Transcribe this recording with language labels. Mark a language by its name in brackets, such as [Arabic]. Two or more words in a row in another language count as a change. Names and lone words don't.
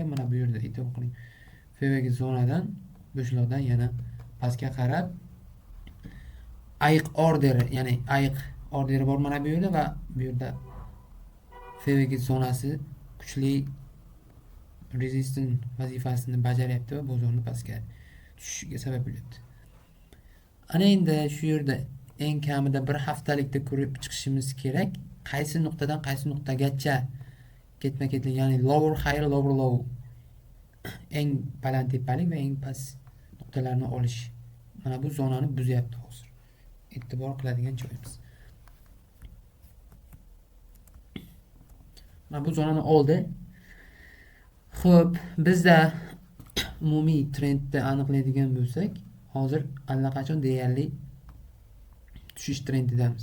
[Uzbek] Mana bu yerda e'tibor qiling. FVG zonadan, bo'shliqdan yana pastga qarab ayiq orderi, ya'ni ayiq orderi bor mana bu yerda va bu yerda FVG zonasi kuchli resistance vazifasini bajaryapti va bozorni pastga tushishiga sabab bo'lyapti. Ana endi shu yerda eng kamida bir haftalikda ko'rib chiqishimiz kerak. Qaysi nuqtadan qaysi nuqtagacha ketma-ketlik, ya'ni [English] lower high lower low, [Uzbek] eng baland tepalik va eng past nuqtalarni olish. Mana bu zonani buzyapti hozir. E'tibor qiladigan joyimiz. Mana bu zonani oldi. Xo'p, bizda umumiy trendni aniqlaydigan bo'lsak, hozir allaqachon deyarli tushish trendidamiz.